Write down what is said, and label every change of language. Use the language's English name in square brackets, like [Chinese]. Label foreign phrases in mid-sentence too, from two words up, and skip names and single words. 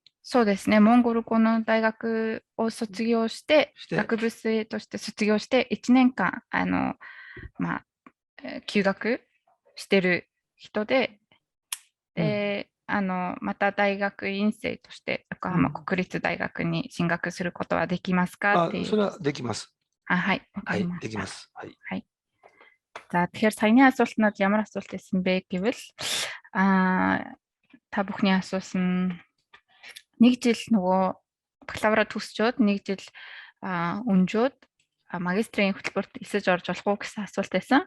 [Japanese] そうですね、モンゴル語の大学を卒業して、学部生として卒業して、1年間、休学してる人で、で、また大学院生として横浜国立大学に進学することはできますかっていう。それはできます。はい、わかりました。できます。はい。 [Mongolian] За тэгэхээр саяны асуултнууд ямар асуулт байсан бэ гэвэл та бүхний асуусан нэг жил нөгөө бакалавра төгсчөөд нэг жил өнжөөд магистрийн хөтөлбөрт эсэж орж болох уу гэсэн асуулт байсан.